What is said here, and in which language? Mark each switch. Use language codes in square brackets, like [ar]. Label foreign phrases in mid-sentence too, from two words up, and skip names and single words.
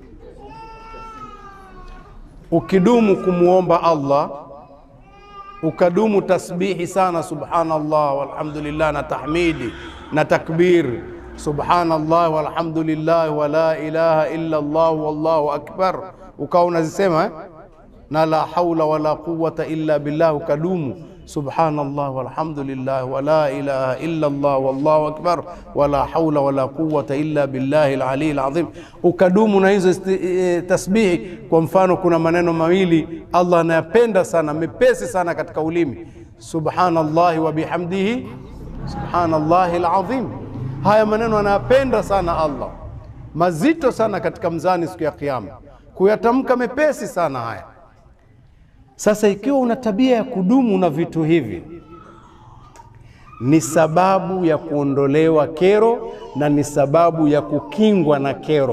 [sw] Ukidumu kumuomba Allah, ukadumu tasbihi sana, [ar] سبحان الله والحمد لله, [sw] na tahmidi na takbir, subhanallah [ar] والحمد لله ولا إله إلا الله والله أكبر, [sw] ukawa unazisema na [ar] لا حول ولا قوة إلا بالله, ukadumu سبحان الله والحمد لله ولا إله إلا الله والله أكبر ولا حول ولا قوة إلا بالله العلي العظيم, [sw] ukadumu na hizo tasbihi. Kwa mfano, kuna maneno mawili Allah anayapenda sana, mepesi sana katika ulimi, [ar] سبحان الله وبحمده سبحان الله العظيم. [sw] Haya maneno anayapenda sana Allah, mazito sana katika mzani siku ya kiyama, kuyatamka mepesi sana haya. Sasa ikiwa una tabia ya kudumu na vitu hivi, ni sababu ya kuondolewa kero na ni sababu ya kukingwa na kero.